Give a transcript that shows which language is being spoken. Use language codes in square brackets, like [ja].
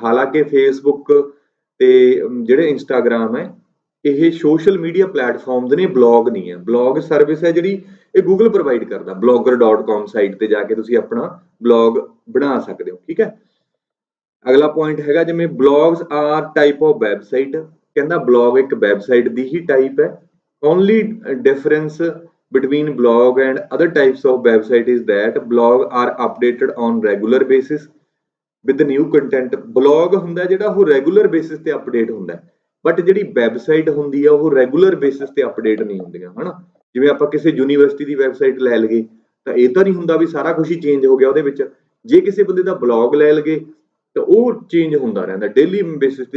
[pa] ਹਾਲਾਂਕਿ ਫੇਸਬੁੱਕ ਤੇ ਜਿਹੜੇ ਇੰਸਟਾਗ੍ਰਾਮ ਹੈ, ਇਹ ਸੋਸ਼ਲ ਮੀਡੀਆ ਪਲੇਟਫਾਰਮਸ ਨੇ, ਬਲੌਗ ਨਹੀਂ ਹੈ। ਬਲੌਗ ਸਰਵਿਸ ਹੈ ਜਿਹੜੀ ਇਹ ਗੂਗਲ ਪ੍ਰੋਵਾਈਡ ਕਰਦਾ। blogger.com ਸਾਈਟ ਤੇ ਜਾ ਕੇ ਤੁਸੀਂ ਆਪਣਾ ਬਲੌਗ ਬਣਾ ਸਕਦੇ ਹੋ, ਠੀਕ ਹੈ। ਅਗਲਾ ਪੁਆਇੰਟ ਹੈਗਾ, ਜਿਵੇਂ [en] Blogs are type of website. [pa] ਕਹਿੰਦਾ ਬਲੌਗ ਇੱਕ ਵੈਬਸਾਈਟ ਦੀ ਹੀ ਟਾਈਪ ਹੈ। [en] Only difference between blog and other types of website is that blog are updated on regular basis with new content। [pa] blog ਹੁੰਦਾ ਜਿਹੜਾ ਉਹ ਰੈਗੂਲਰ ਬੇਸਿਸ ਤੇ update ਹੁੰਦਾ, but ਜਿਹੜੀ website ਹੁੰਦੀ ਆ ਉਹ ਰੈਗੂਲਰ ਬੇਸਿਸ ਤੇ ਅਪਡੇਟ ਨਹੀਂ ਹੁੰਦੀਆਂ, ਹਨਾ। ਜਿਵੇਂ ਆਪਾਂ ਕਿਸੇ ਯੂਨੀਵਰਸਿਟੀ ਦੀ ਵੈਬਸਾਈਟ ਲੈ ਲਈਏ ਤਾਂ ਇਹ ਤਾਂ ਨਹੀਂ ਹੁੰਦਾ ਵੀ ਸਾਰਾ ਕੁਝ ਹੀ ਚੇਂਜ ਹੋ ਗਿਆ ਉਹਦੇ ਵਿੱਚ। ਜੇ ਕਿਸੇ ਬੰਦੇ ਦਾ ਬਲੌਗ ਲੈ ਲਈਏ ਤਾਂ ਉਹ ਚੇਂਜ ਹੁੰਦਾ ਰਹਿੰਦਾ ਡੇਲੀ ਬੇਸਿਸ ਤੇ।